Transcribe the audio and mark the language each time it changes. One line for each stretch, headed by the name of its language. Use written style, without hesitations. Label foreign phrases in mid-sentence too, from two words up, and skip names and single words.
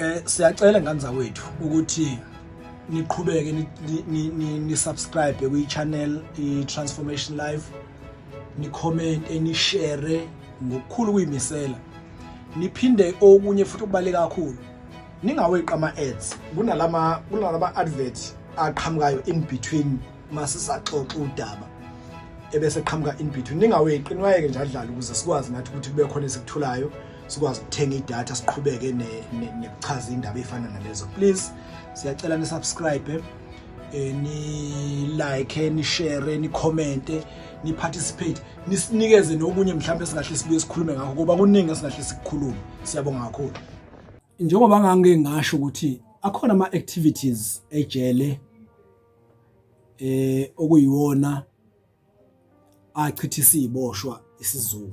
Zulu: Siyacela ngani zakwethu ukuthi niqhubeke ni subscribe kwi channel i-Transformation Life, ni comment, ni share ngokukhulu kuyimisela. Niphinde okunye futhi okubaleka kakhulu, ningaweqa ama ads. Kunalama advert aqhamukayo
English: in between
Zulu: masisaxoxa udaba ebese eqhamuka
English: in between.
Zulu: Ningaweqi, niwayeke nje adlala ukuze sikwazi nathi ukuthi kube khona esikutholayo, sikwazi ukuthenga idatha, siqhubeke nekuchaza indaba ezifana nalezo. Please siyacela ni subscribe, ni like, ni share, ni comment, ni participate, nisinikeze nokunye mhlawumbe singahle sibuye sikhulume ngakho ngoba kuningi esingahle sikukhulume. Siyabonga kakhulu. Njengoba ngangeke ngasho ukuthi akhona ama activities ejele okuyiwona achithisa iziboshwa isizungu.